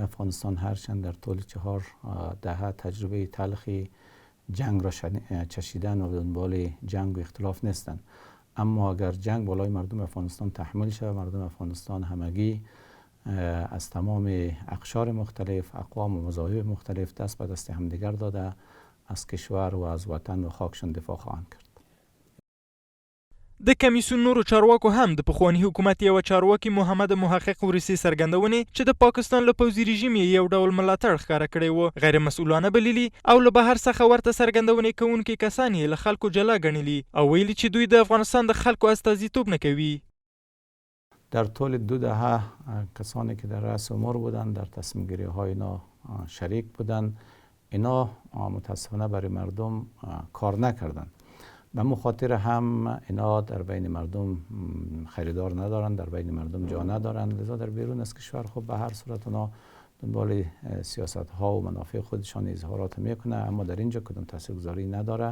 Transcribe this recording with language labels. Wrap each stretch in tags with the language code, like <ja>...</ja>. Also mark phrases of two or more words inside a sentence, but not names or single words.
<fa>افغانستان هرچند در طول 4 دهه تجربه تلخی جنگ را چشیدن و به دنبال جنگ و اختلاف نیستند، اما اگر جنگ بالای مردم افغانستان تحمیل شود، مردم افغانستان همگی از تمام اقشار مختلف، اقوام و مذاهب مختلف دست به دست همدیگر داده از کشور و از وطن و خاکشان دفاع خواهند کرد.</fa> <ps>د کمیسیون نورو چارواکو هم د پخواني حکومت یو چارواکي محمد محقق ورسي څرګندونې چې د پاکستان له پوځي رژیم یو ډول ملاتړ ښکاره کړی و غیر مسؤلانه بللي او له بهر څخه ورته څرګندونې کوونکي کسان یې له خلکو جلا ګڼلي او ویلي چې دوی د افغانستان د خلکو استازیتوب نه کوي.</ps> <fa>در طول 2 دهه کسانی که در رأس امور بودند، در تصمیم گیری های اینا شریک بودند، اینا متاسفانه برای مردم کار نکردند. به مخاطر هم اینا در بین مردم خریدار ندارند، در بین مردم جا ندارند، لذا در بیرون از کشور خب به هر صورت اونا دنبال سیاست ها و منافع خودشان اظهارات میکنه، اما در اینجا کدام تاثیرگذاری نداره.</fa>